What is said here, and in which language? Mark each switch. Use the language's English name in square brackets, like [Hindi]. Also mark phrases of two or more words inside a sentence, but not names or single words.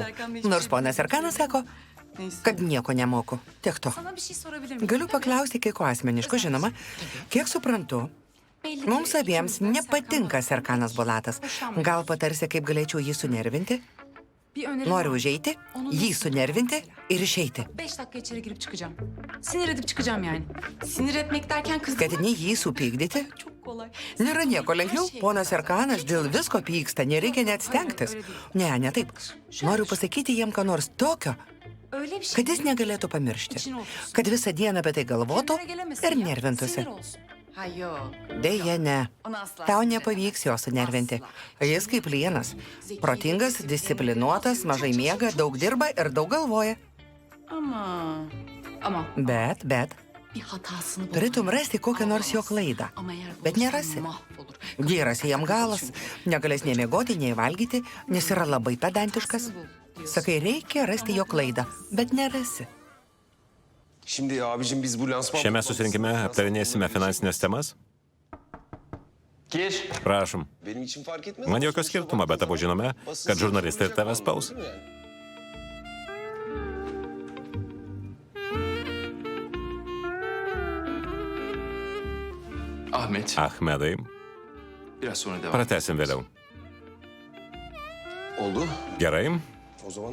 [Lithuanian] Nors ponas Arkanas sako, kad nieko nemoku. Tiek to. Galiu paklausti kai ko asmeniško, žinoma. Kiek suprantu, mums abiems nepatinka Serkanas Bolatas. Gal patarsi, kaip galėčiau jį sunervinti? Noriu užeiti, jį sunervinti ir išeiti. [Turkish] 5 dakika içeri girip çıkacağım. Sinir edip çıkacağım yani. Sinir etmek derken kız... [Lithuanian] Ketini jį supykdyti? [Turkish] Çok kolay. [Lithuanian] Nėra nieko lengviau. Ponas Serkanas dėl visko pyksta, nereikia net stengtis. Ne taip. Noriu pasakyti jiem ką nors tokio, [Turkish] Öyle bir şey. [Lithuanian] kad jis negalėtų pamiršti. Kad visą dieną apie tai galvotų ir nervintųsi. Deja, ne. Tau nepavyks jo sunervinti. Jis kaip lienas. Protingas, disciplinuotas, mažai miega, daug dirba ir daug galvoja. [Turkish] Ama. [Lithuanian] Bet, [Turkish] Bir hatasını [Lithuanian] turėtum rasti kokią nors jo klaidą. Bet nerasi. Gyras jam galas, negalės nei miegoti, nei valgyti, nes yra labai pedantiškas. Sakai, reikia rasti jo klaidą, bet nerasi. Šiame susirinkime aptarinėsime finansinės temas. [Turkish] Gir. [Lithuanian] Prašom. [Turkish] Benim için fark etmez. [Lithuanian] Man jokio skirtumo, bet abu žinome, kad žurnalistai tave spaus. Ahmet. Ahmedai, [Turkish] Biraz sonra devam. [Lithuanian] pratesim vėliau. [Turkish] Oldu. [Lithuanian] Gerai, [Turkish] O zaman